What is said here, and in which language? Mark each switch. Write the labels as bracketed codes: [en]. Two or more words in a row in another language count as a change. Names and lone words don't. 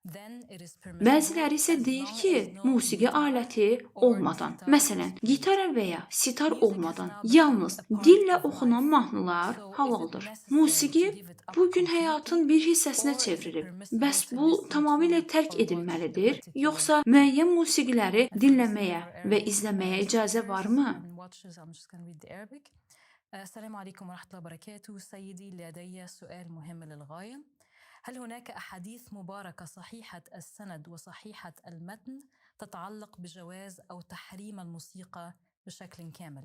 [az] Bəziləri isə deyir ki, musiqi aləti olmadan, məsələn, gitara və ya sitar olmadan, yalnız dillə oxunan mahnılar halaldır. Musiqi bu gün həyatın bir hissəsinə çevrilib. Bəs bu tamamilə tərk edilməlidir, yoxsa müəyyən musiqiləri dinləməyə və izləməyə icazə varmı? [ar] السلام عليكم ورحمة الله وبركاته. سيدي لدي سؤال مهم للغاية. هل هناك أحاديث مباركة صحيحة السند وصحيحة المتن تتعلق بجواز أو تحريم الموسيقى بشكل كامل؟